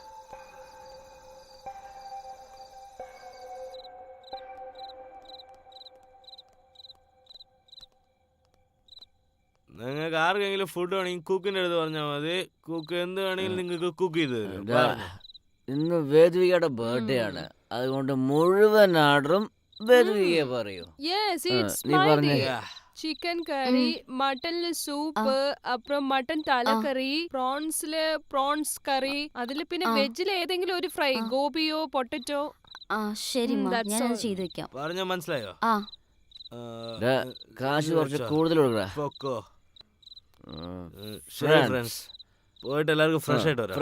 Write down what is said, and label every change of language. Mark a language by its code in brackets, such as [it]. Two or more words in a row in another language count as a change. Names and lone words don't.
[ml] നിങ്ങൾക്ക് ആർക്കെങ്കിലും ഫുഡ് വേണമെങ്കിൽ കുക്കിന്റെ അടുത്ത് പറഞ്ഞാൽ മതി. കുക്ക് എന്ത് വേണമെങ്കിലും നിങ്ങൾക്ക് കുക്ക് ചെയ്ത് തരും. ഇന്ന് വേദ്വികയുടെ ബർത്ത്ഡേ ആണ്, അതുകൊണ്ട് മുഴുവൻ ഓർഡറും വേദ്വികയെ പറയൂ. നീ പറഞ്ഞ [ta] சிக்கன் கறி, மட்டன்ல சூப், அப்புறம் மட்டன் தலக்கറി, [ml] പ്രോൺസില് പ്രോൺസ് കറി, അതില് പിന്നെ വെജില് ഏതെങ്കിലും ഒരു ഫ്രൈ, ഗോപിയോ പൊട്ടറ്റോ. ശരി, ഞാൻ ചെയ്തു വെക്കാം. പറഞ്ഞ മനസ്സിലായോ? കാശ് കുറച്ച് കൂടുതൽ പൊക്കോ. പോയിട്ട് എല്ലാവർക്കും ഫ്രഷ് ആയിട്ട് വരാം.